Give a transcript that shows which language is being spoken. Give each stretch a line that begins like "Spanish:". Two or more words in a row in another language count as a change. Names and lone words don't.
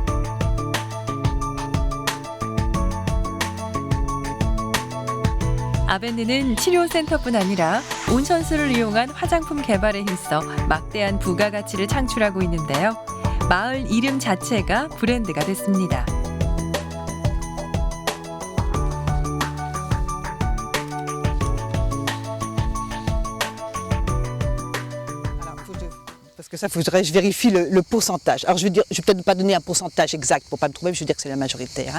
Korean: 아벤느는 치료센터뿐 아니라 온천수를 이용한 화장품 개발에 힘써 막대한 부가가치를 창출하고 있는데요. 마을 이름 자체가 브랜드가 됐습니다.
French: Parce que ça, il faudrait que je vérifie le pourcentage. Alors je vais peut-être pas donner un pourcentage exact pour pas me tromper, mais je vais dire que c'est la majoritaire.